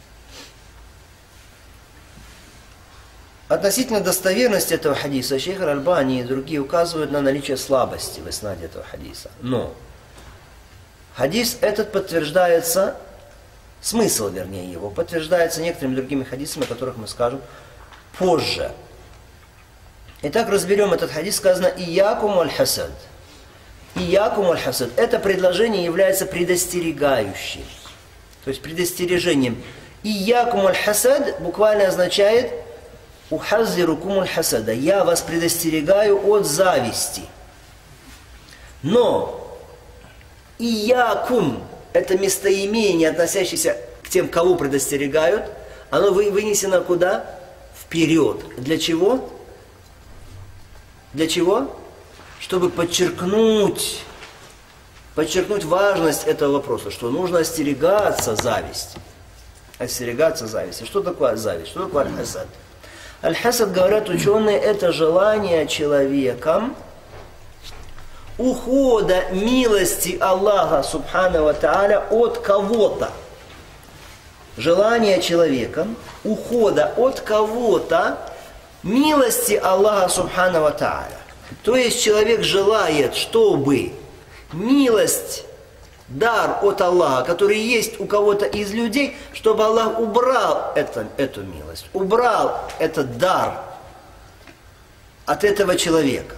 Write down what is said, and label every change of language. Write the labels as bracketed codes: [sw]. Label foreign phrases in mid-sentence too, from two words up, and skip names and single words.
[ru] Относительно достоверности этого хадиса шейх Аль-Альбани и другие указывают на наличие слабости в иснаде этого хадиса. Но хадис этот подтверждается, смысл, вернее, его подтверждается некоторыми другими хадисами, о которых мы скажем позже. Итак, разберем этот хадис. Сказано [ar] «إياكم الحسد». «إياكم الحسد». [ru] Это предложение является предостерегающим. То есть предостережением. [ar] «إياكم الحسد» [ru] буквально означает [ar] «أحذركم الحسد». [ru] Я вас предостерегаю от зависти. Но «Иякум» это местоимение, относящееся к тем, кого предостерегают, оно вынесено куда? Вперед. Для чего? Для чего? Чтобы подчеркнуть важность этого вопроса, что нужно остерегаться зависти. Остерегаться зависти. Что такое зависть? Что такое аль-хасад? Аль-хасад, говорят ученые, это желание человеком ухода милости Аллаха [ar] سبحانه وتعالى [ru] от кого-то. Желание человеком ухода от кого-то милости Аллаха [ar] سبحانه وتعالى. [ru] То есть человек желает, чтобы милость, дар от Аллаха, который есть у кого-то из людей, чтобы Аллах убрал эту милость, убрал этот дар от этого человека.